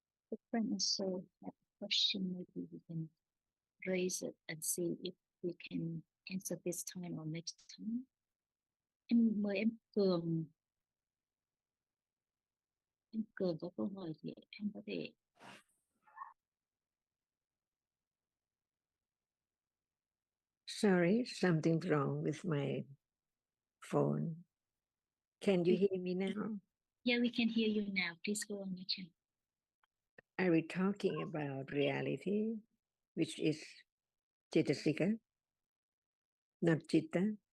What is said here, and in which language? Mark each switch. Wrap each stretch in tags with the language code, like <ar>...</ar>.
<en>The friend also have a question, maybe we can raise it and see if we can answer this time or next time.</en> <vi>Em mời em Cường có câu hỏi thì em có thể.</vi> <en>Sorry, something's wrong with my phone. Can you hear me now? Yeah, we can hear you now. Please go on, Achan. Are we talking about reality, which is Chitasika, not Chitta?</en>